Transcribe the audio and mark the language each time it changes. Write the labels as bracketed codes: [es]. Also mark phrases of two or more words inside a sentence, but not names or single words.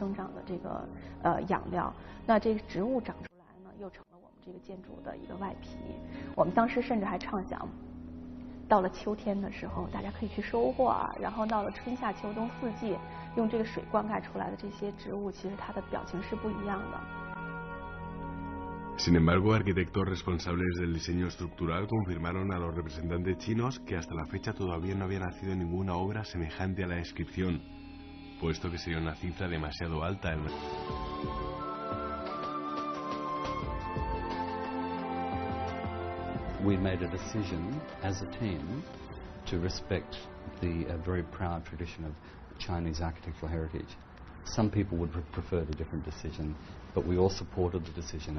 [zh] 生长的这个养料，那这个植物长出来呢，又成了我们这个建筑的一个外皮。我们当时甚至还畅想， 到了秋天的时候，大家可以去收获啊，然后到了春夏秋冬四季，用这个水灌溉出来的这些植物，其实它的表情是不一样的。 [es] Sin embargo, arquitectos responsables del diseño estructural confirmaron a los representantes chinos que hasta la fecha todavía no había nacido ninguna obra semejante a la descripción, puesto que sería una cifra demasiado alta. [en] We made a decision as a team to respect the very proud tradition of Chinese architectural heritage. Some people would prefer a different decision, but we all supported the decision.